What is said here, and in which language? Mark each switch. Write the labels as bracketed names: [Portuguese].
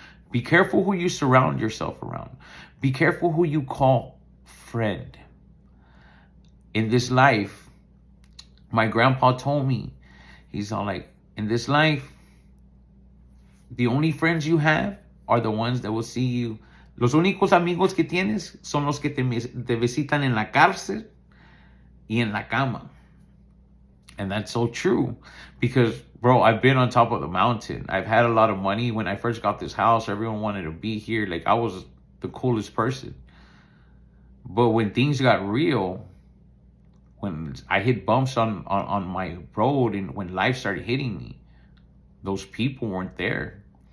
[English] Be careful who you surround yourself around. Be careful who you call friend. In this life, my grandpa told me, he's all like, in this life, the only friends you have are the ones that will see you. [Spanish] Los únicos amigos que tienes son los que te visitan en la cárcel y en la cama. [English] And that's so true. Because, bro, I've been on top of the mountain. I've had a lot of money. When I first got this house, everyone wanted to be here. Like, I was the coolest person. But when things got real, when I hit bumps on my road and when life started hitting me, those people weren't there.